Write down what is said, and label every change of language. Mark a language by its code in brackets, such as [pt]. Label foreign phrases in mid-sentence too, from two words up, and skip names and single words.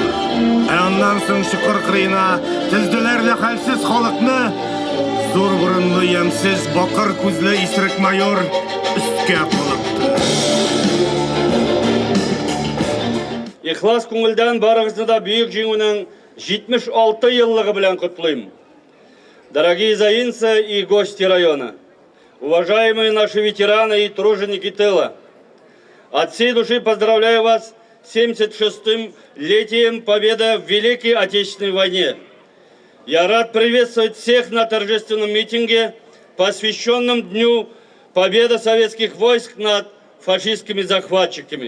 [tt] Аннан соң шөкер кырыена тезделәр хәлсез халыкны. Зур бурынлы ямсыз бакыр күзле исерек майор өскә кулыкты. Ихлас күңелдән барыгызны да бөек җиңүнең 76 еллыгы белән котлыйм. [ru] Дорогие заинцы и гости района, уважаемые наши ветераны и труженики тыла, от всей души поздравляю вас с 76-м летием победы в Великой Отечественной войне. Я рад приветствовать всех на торжественном митинге, посвященном Дню Победы советских войск над фашистскими захватчиками.